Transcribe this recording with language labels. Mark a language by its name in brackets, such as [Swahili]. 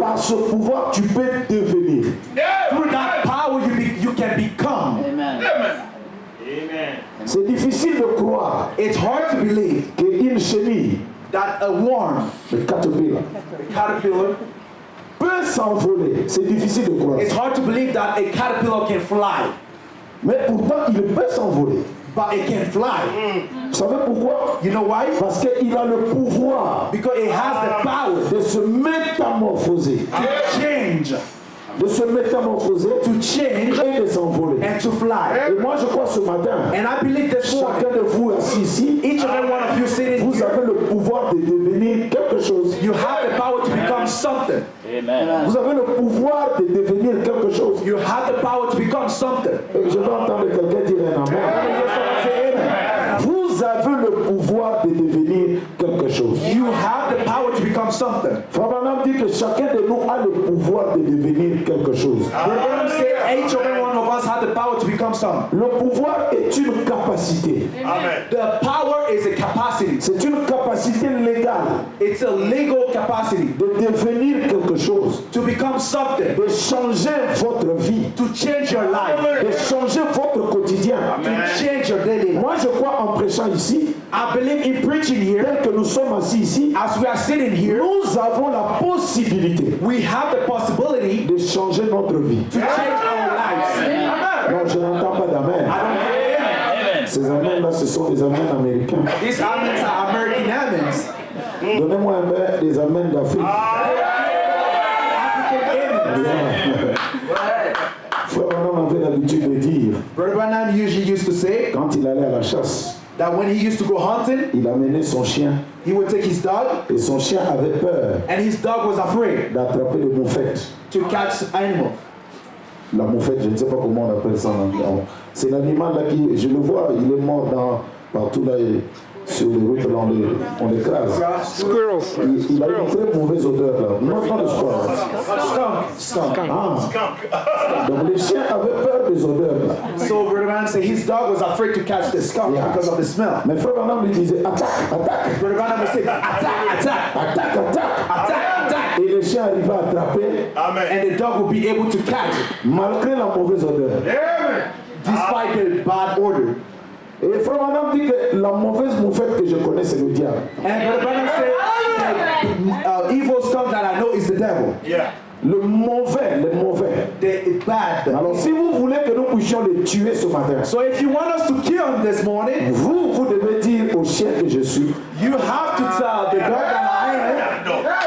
[French] par ce pouvoir tu peux devenir. [English] through that power you can become. [French] C'est difficile de croire [English] It's hard to believe [French] qu'une chenille, [English] that a worm, [French] le caterpillar, [English] a caterpillar, [French] peut s'envoler. C'est difficile de croire. [English] it's hard to believe that a caterpillar can fly, [French] Mais pourtant, il peut s'envoler. [English] but it can fly. [French] Vous savez pourquoi? [English] You know why? [French] Parce qu'il a le pouvoir [English] Because it has the power [French] de se métamorphoser. [English] to change, [French] De se métamorphoser [English] to change [French] et de s'envoler. [English] and to fly. [French] Et moi, je crois ce matin, [English] And I believe this morning, [French] chacun de vous assis ici, [English] each and every one of you sitting [French] vous [English] here, [French] avez le pouvoir de devenir quelque chose. [English] you have the power to become something. [French] Vous avez le pouvoir de devenir quelque chose. [English] You have the power to become something. [French] Et je vais entendre quelqu'un dire un amen. Vous avez le pouvoir de devenir quelque chose. [English] You have the power to become something. [French] Frère Branham dit que chacun de nous a le pouvoir de devenir quelque chose. [English] We're going to say each and every one of us have the power to become something. [French] Le pouvoir est une capacité. [English] The power is a capacity. [French] C'est une capacité légale [English] It's a legal capacity [French] de devenir quelque chose, [English] to become something, [French] de changer votre vie, [English] to change your life, [French] de changer votre quotidien. [English] to change your daily life. [French] Moi, je crois en prêchant ici, [English] I believe in preaching here, [French] tel que nous sommes assis ici, [English] as we are sitting here, [French] nous avons la possibilité [English] we have the possibility [French] de changer notre vie. [English] to change our lives. [French] Non, je n'entends pas d'amen. [English] I don't hear amen. [French] Ces amens-là, ce sont des amens américains. [English] These amens are American amens. [French] Donnez-moi un peu des amens d'Afrique. [English] African amens. [French] Frère Branham avait l'habitude de dire, [English] Brother Branham usually used to say [French] quand il allait à la chasse, [English] that when he used to go hunting, [French] il amenait son chien [English] he would take his dog, [French] et son chien avait peur [English] and his dog was afraid [French] d'attraper le moufette. [English] to catch animals. [French] La moufette, je ne sais pas comment on appelle ça en anglais. C'est l'animal là qui, je le vois, il est mort partout là, sur les routes, là, on l'écrase. Il a une très mauvaise odeur là. Non, pas de squirrel. [English] Skunk. Ah. [French] Donc les chiens avaient peur des odeurs là. [English] So Brother Branham said his dog was afraid to catch the skunk because of the smell. [French] Mais Frère Branham lui disait attaque, attaque, [English] Brother Branham would say, attack, attack, [French] attaque, attaque. [English] attack, attack. [French] Et le chien arrivait à attraper [English] And the dog would be able to catch it [French] malgré la mauvaise odeur. [English] despite the bad odor. [French] Et Frère Branham dit que la mauvaise moufette que je connais, c'est le diable. [English] And Brother Branham said the evil skunk that I know is the devil. [French] Le mauvais, [English] The bad. [French] Alors si vous voulez que nous puissions le tuer ce matin, [English] So if you want us to kill him this morning, [French] vous devez dire au chien que je suis. [English] you have to tell the dog that I am,